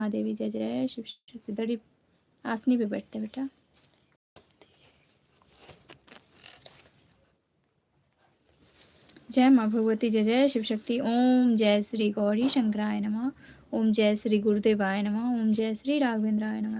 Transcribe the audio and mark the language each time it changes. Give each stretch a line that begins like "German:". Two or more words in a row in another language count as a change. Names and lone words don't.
Hindi: महादेवी जय जय शिव शक्ति। दड़ी आसनी पे बैठते बेटा। जय माँ भगवती जय जय शिव शक्ति।
Sanskrit: ओम जय श्री गौरी शंकराय नमः। ओम जय श्री गुरुदेवाय नमः। ओम जय श्री राघवेंद्राय नमः।